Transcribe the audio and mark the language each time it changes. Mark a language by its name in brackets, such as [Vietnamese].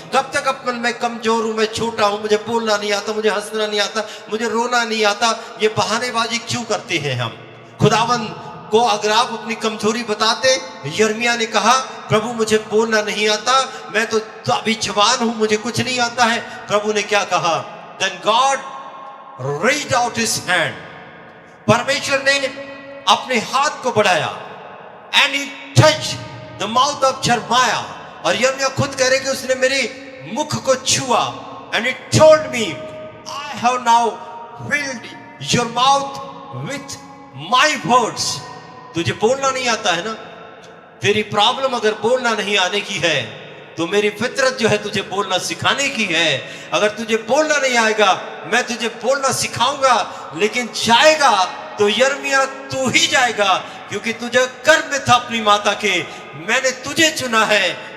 [Hindi] कब तक अपन मैं कमजोर हूं, मैं छोटा हूं, मुझे बोलना नहीं आता, मुझे हंसना नहीं आता, मुझे रोना नहीं आता, ये बहानेबाजी क्यों करते हैं हम? खुदावंद को अगर आप अपनी कमजोरी बताते, यिर्मयाह ने कहा प्रभु मुझे बोलना नहीं आता, मैं तो अभी जवान हूं, मुझे कुछ नहीं आता है। प्रभु ने क्या कहा? [English] Then God reached out his hand। [Hindi] परमेश्वर ने अपने हाथ को बढ़ाया [English] and he touched the mouth of Jeremiah। [Hindi] और यिर्मयाह खुद कह रहे कि उसने मेरे मुख को छुआ [English] and he told me I have now filled your mouth with my words। [Hindi] तुझे बोलना नहीं आता है ना? तेरी प्रॉब्लम अगर बोलना नहीं आने की है, तो मेरी फितरत जो है तुझे बोलना सिखाने की है। अगर तुझे बोलना नहीं आएगा, मैं तुझे बोलना सिखाऊंगा, लेकिन जाएगा तो यिर्मयाह तू ही जाएगा, क्योंकि तुझे गर्भ में था अपनी माता के, मैंने तुझे चुना है।